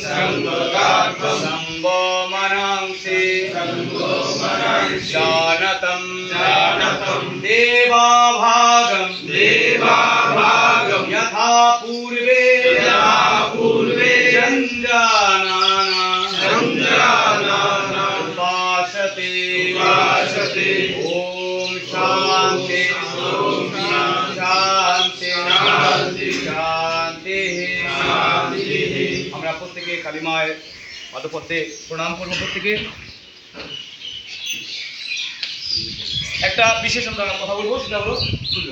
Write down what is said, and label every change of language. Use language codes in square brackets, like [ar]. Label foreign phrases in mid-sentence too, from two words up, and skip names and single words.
[sa] संगो मनांसि जानतं देवाभागं यथा पूर्वे संजानाना उपासते। ओम शांति शांति। [bn] আমরা প্রত্যেকে কালিমায় পাদপদ্মে প্রণাম করব। প্রত্যেকে একটা বিশেষ কথা বলবো, সেটা হলো